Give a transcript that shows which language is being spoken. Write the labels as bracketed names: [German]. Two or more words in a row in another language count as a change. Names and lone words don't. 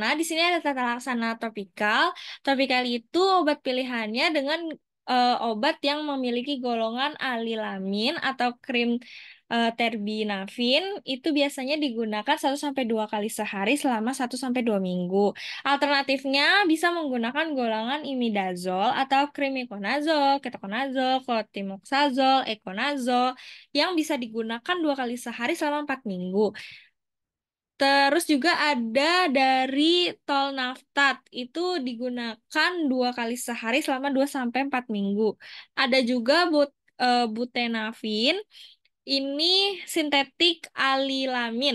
[Indonesian] Di sini ada tata laksana tropikal. Tropikal itu obat pilihannya dengan obat yang memiliki golongan alilamin atau krim terbinafin. Itu biasanya digunakan 1 sampai 2 kali sehari selama 1 sampai 2 minggu. Alternatifnya bisa menggunakan golongan imidazol atau krim ikonazol, ketokonazol, klotimoxazol, ekonazol yang bisa digunakan 2 kali sehari selama 4 minggu. Terus juga ada dari tolnaftat, itu digunakan 2 kali sehari selama 2 sampai 4 minggu. Ada juga butenafin, ini sintetik alilamin.